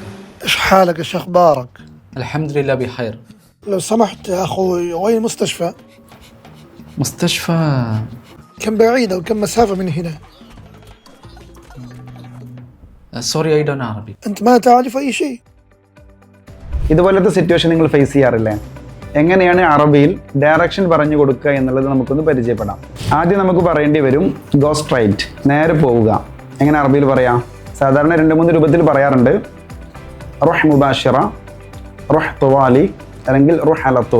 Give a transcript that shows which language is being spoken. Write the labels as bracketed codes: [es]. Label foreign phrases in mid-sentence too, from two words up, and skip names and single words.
[ar] إيش حالك؟ إيش أخبارك؟ الحمد لله بخير. لو سمحت يا أخوي، وين مستشفى؟ مستشفى كم بعيدة وكم مسافة من هنا؟ [en] سوري I don't know Arabic. [ar] أنت ما تعرف أي شيء؟ [ml] ഇതുപോലത്തെ സിറ്റുവേഷൻ നിങ്ങൾ ഫേസ് ചെയ്യാറില്ലേ? എങ്ങനെയാണ് അറബിയിൽ ഡയറക്ഷൻ പറഞ്ഞു കൊടുക്കുക എന്നുള്ളത് നമുക്കൊന്ന് പരിചയപ്പെടാം. ആദ്യം നമുക്ക് പറയേണ്ടി വരും [en] go straight, [ml] നേരെ പോവുക. എങ്ങനെ അറബിയിൽ പറയാം? സാധാരണ 2-3 രൂപത്തിൽ പറയാറുണ്ട്. [ar] روح مباشرة, روح طوالي, അല്ലെങ്കിൽ روح علطول.